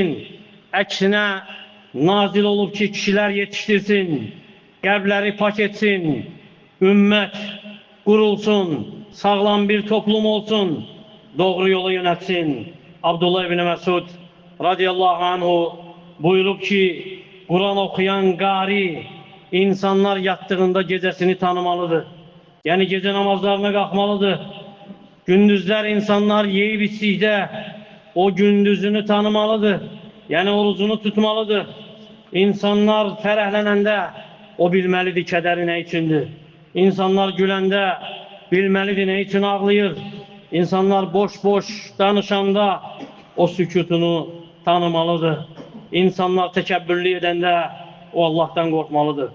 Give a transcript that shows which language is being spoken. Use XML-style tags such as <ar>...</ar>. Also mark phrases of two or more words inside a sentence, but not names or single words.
<az>Əksinə nazil olub ki, kişiler yetiştirsin, qəlbləri pak etsin, ümmət qurulsun, sağlam bir toplum olsun, doğru yola yönətsin. Abdullah ibn Məsud</az> <ar>رضي الله عنه</ar> <az>buyurub ki,</az> <tr>Kur'an okuyan qari insanlar yattığında gecesini tanımalıdır. Yani gece namazlarına kalkmalıdır. Gündüzler insanlar yiyip içtikdə o gündüzünü tanımalıdır. Yani orucunu tutmalıdır.</tr> <az>İnsanlar fərəhlənəndə o bilməlidir kədəri nə üçündür. İnsanlar güləndə bilməlidir nə üçün ağlayır. İnsanlar boş-boş danışanda o sükutunu tanımalıdır. İnsanlar təkəbbürlü edəndə o Allah'tan qorxmalıdır.</az>